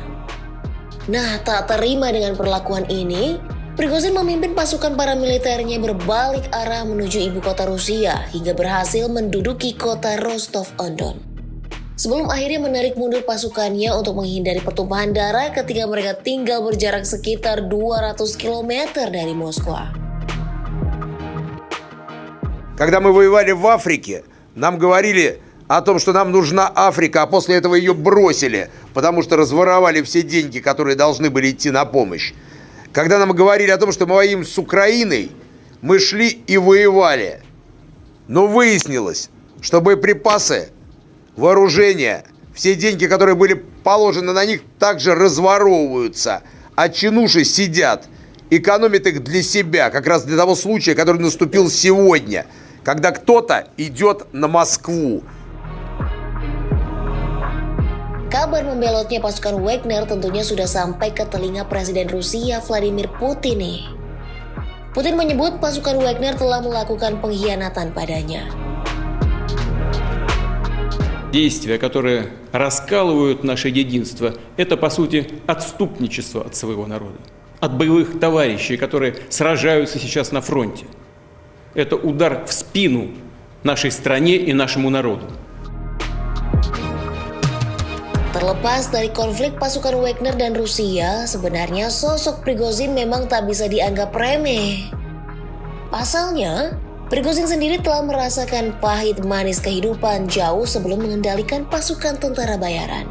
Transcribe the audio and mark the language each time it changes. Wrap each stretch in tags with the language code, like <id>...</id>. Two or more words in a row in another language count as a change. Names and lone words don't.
<id>Nah, tak terima dengan perlakuan ini, Prigozhin memimpin pasukan paramiliternya berbalik arah menuju ibu kota Rusia hingga berhasil menduduki kota Rostov-on-Don. Sebelum akhirnya menarik mundur pasukannya untuk menghindari pertumpahan darah ketika mereka tinggal berjarak sekitar 200 km dari Moskwa.</id> <ru>Когда мы воевали в Африке, нам говорили о том, что нам нужна Африка, а после этого ее бросили, потому что разворовали все деньги, которые должны были идти на помощь. Когда нам говорили о том, что мы воюем с Украиной, мы шли и воевали. Но выяснилось, что боеприпасы, вооружение, все деньги, которые были положены на них, также разворовываются, а чинуши сидят, экономят их для себя, как раз для того случая, который наступил сегодня, когда кто-то идет на Москву.</ru> <id>Kabar membelotnya pasukan Wagner tentunya sudah sampai ke telinga Presiden Rusia Vladimir Putin nih. Putin menyebut pasukan Wagner telah melakukan pengkhianatan padanya.</id> <ru>Действия, которые раскалывают наше единство, это, по сути, отступничество от своего народа, от боевых товарищей, которые сражаются сейчас на фронте. Это удар в спину нашей стране и нашему народу.</ru> <id>Terlepas dari konflik pasukan Wagner dan Rusia, sebenarnya sosok Prigozhin memang tak bisa dianggap remeh. Pasalnya, Prigozhin sendiri telah merasakan pahit manis kehidupan jauh sebelum mengendalikan pasukan tentara bayaran.</id>